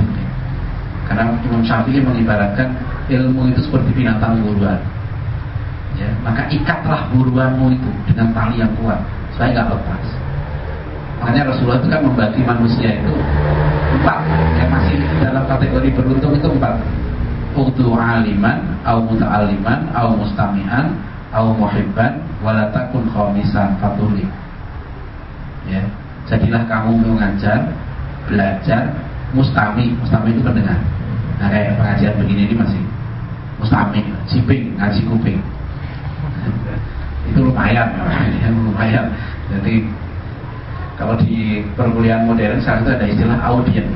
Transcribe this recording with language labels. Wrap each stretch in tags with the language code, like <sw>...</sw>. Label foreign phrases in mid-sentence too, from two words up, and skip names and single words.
<id>Karena Imam Syafi'i mengibaratkan ilmu itu seperti binatang buruan. Ya, maka ikatlah buruanmu itu dengan tali yang kuat supaya nggak lepas. Makanya Rasulullah itu kan membagi manusia itu 4, yang masih dalam kategori beruntung itu 4.</id> <ar>أوتو عالما أو متعلما أو مستمعا أو محبا ولا تكن خامسا فتهلك.</ar> <id>Ya, jadilah kamu mengajar, belajar, mustami itu pendengar. Nah, kayak pengajian begini ini masih mustami, ciping, ngaji kuping. Itu lumayan. Jadi kalau di perkuliahan modern sekarang itu ada istilah audience.</id>